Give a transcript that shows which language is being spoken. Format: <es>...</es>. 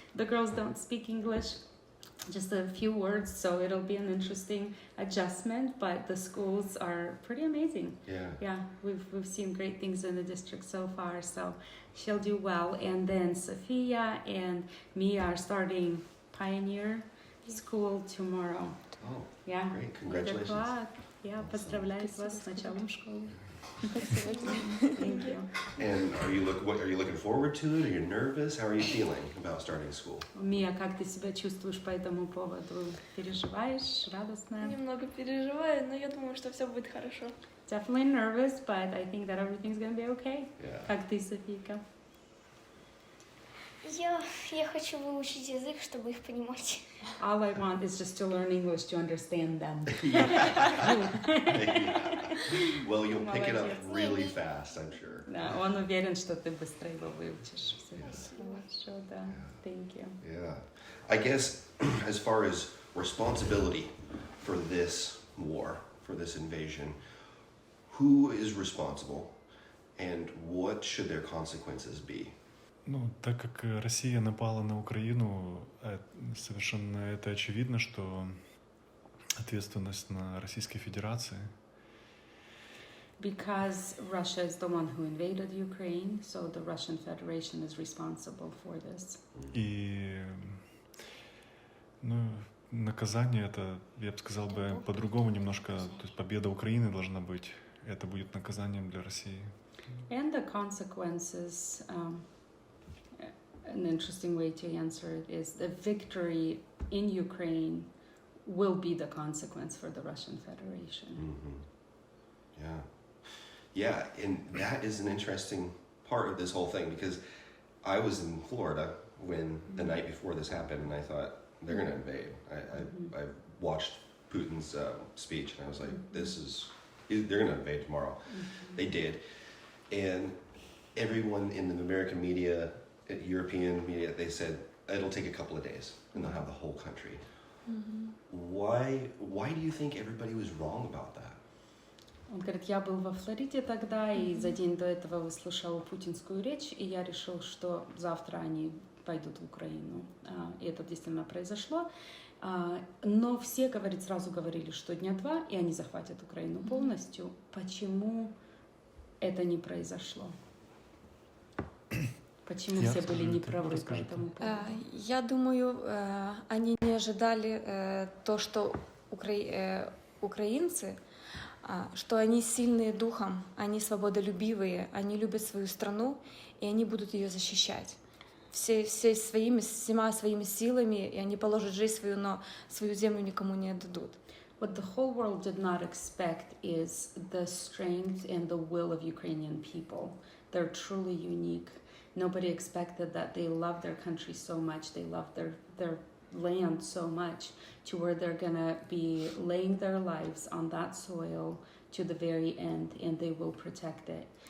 <en>The girls don't speak English, just a few words, so it'll be an interesting adjustment, but the schools are pretty amazing. Yeah, we've seen great things in the district so far, so she'll do well. And then Sophia and Mia are starting Pioneer School tomorrow. Oh, yeah, great. Congratulations. Good luck.</en> <ru>Yeah, поздравляю вас с началом школы.</ru> <en>Thank you. And are you looking forward to it? Are you nervous? How are you feeling about starting school?</en> <ru>Мия, как ты себя чувствуешь по этому поводу? Переживаешь? Радостно? Немного переживаю, но я думаю, что все будет хорошо.</ru> <en>Definitely nervous, but I think that everything's gonna be okay. Yeah.</en> <ru>Как ты, Софийка? Я хочу выучить язык, чтобы их понимать.</ru> <en>All I want is just to learn English to understand them. Well, you'll pick it up really fast, I'm sure.</en> <ru>Да, он уверен, что ты быстро его выучишь. Хорошо, да.</ru> <en>Thank you. Yeah. I guess as far as responsibility for this war, for this invasion, who is responsible and what should their consequences be?</en> <ru>Так как Россия напала на Украину, совершенно это очевидно, что ответственность на Российской Федерации.</ru> <en>Because Russia is the one who invaded Ukraine, so the Russian Federation is responsible for this.</en> <ru>И наказание это, я бы сказал бы, по-другому немножко, то есть победа Украины должна быть, это будет наказанием для России.</ru> <en>And the consequences, an interesting way to answer it is the victory in Ukraine will be the consequence for the Russian Federation. Mm-hmm. Yeah, and that is an interesting part of this whole thing because I was in Florida when the night before this happened, and I thought they're going to invade. I watched Putin's speech, and I was like, they're going to invade tomorrow. They did, and everyone in the American media, European media, they said it'll take a couple of days, and they'll have the whole country. Why do you think everybody was wrong about that?</en> <ru>Он говорит, я был во Флориде тогда, и за день до этого выслушал путинскую речь, и я решил, что завтра они пойдут в Украину. И это действительно произошло. Но все сразу говорили, что дня 2, и они захватят Украину полностью. Почему это не произошло? Почему все были неправы по этому поводу? Я думаю, они не ожидали то, что украинцы, что они сильные духом, они свободолюбивые, они любят свою страну, и они будут ее защищать. Всеми своими силами, и они положат жизнь свою, но свою землю никому не отдадут.</ru> <en>What the whole world did not expect is the strength and the will of Ukrainian people. They're truly unique. Nobody expected that they love their country so much, they love their land so much, to where they're gonna be laying their lives on that soil to the very end, and they will protect it.</en>